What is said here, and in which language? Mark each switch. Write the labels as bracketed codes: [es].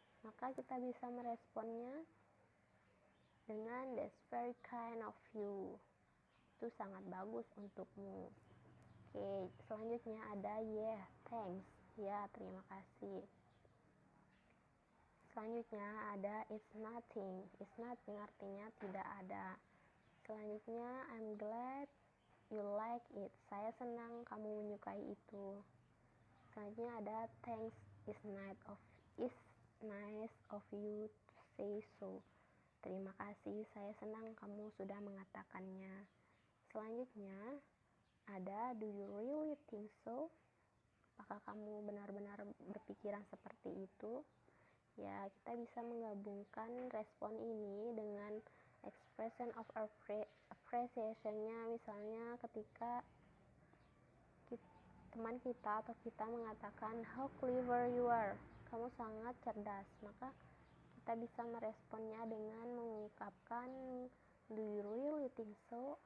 [id] Maka kita bisa meresponnya dengan [en] that's very kind of you, [id] itu sangat bagus untukmu. Oke, selanjutnya ada [en] yeah, thanks. [id] Ya, terima kasih. Selanjutnya ada [en] it's nothing. It's nothing [id] artinya tidak ada. Selanjutnya [en] I'm glad you like it. [id] Saya senang kamu menyukai itu. Selanjutnya ada [en] thanks is nice of you to say so. [id] Terima kasih, saya senang kamu sudah mengatakannya. Selanjutnya ada [en] do you really think so? [id] Apakah kamu benar-benar berpikiran seperti itu? Ya, kita bisa menggabungkan respon ini dengan [en] expression of appreciation- [id] nya. Misalnya ketika teman kita atau kita mengatakan [en] how clever you are, [id] kamu sangat cerdas, maka kita bisa meresponnya dengan mengungkapkan [en] do you really think so?